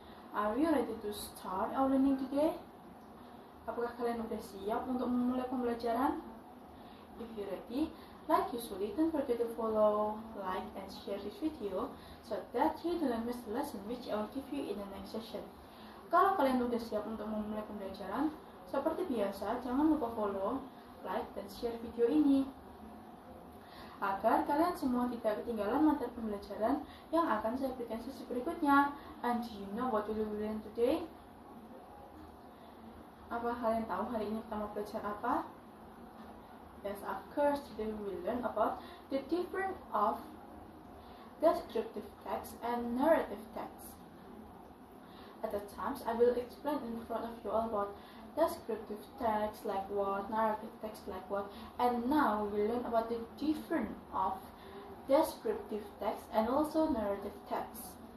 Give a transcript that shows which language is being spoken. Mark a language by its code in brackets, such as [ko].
[en] Are you ready to start our learning today? [id] Apakah kalian udah siap untuk memulai pembelajaran? [en] If you're ready, like usually, don't forget to follow, like, and share this video so that you don't miss the lesson which I will give you in the next session. [id] Kalau kalian udah siap untuk memulai pembelajaran, seperti biasa, jangan lupa follow, like, dan share video ini agar kalian semua tidak ketinggalan materi pembelajaran yang akan saya berikan sesi berikutnya. [en] And do you know what we will learn today? [id] Apa kalian tahu hari ini kita mau belajar apa? [en] Yes, of course, today we will learn about the difference of descriptive text and narrative text. At the times, I will explain in front of you all about descriptive text like what, narrative text like what, and now we will learn about the difference of descriptive text and also narrative text.